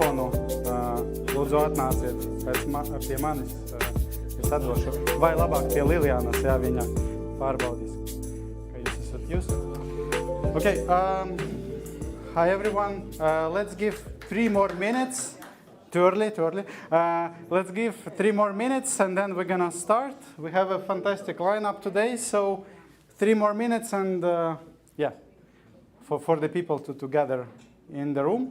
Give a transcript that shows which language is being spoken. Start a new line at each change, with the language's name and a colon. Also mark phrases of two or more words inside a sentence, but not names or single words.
Latvian: lūdzu atnāciet pie manis, es atdošu. Vai labāk pie Lilianas, ja viņa pārbaudīs, ka jūs esat jūs.
English: Okay, hi everyone. Let's give 3 more minutes. Too early. Let's give 3 more minutes and then we're gonna start. We have a fantastic lineup today, so 3 more minutes and for the people to gather in the room.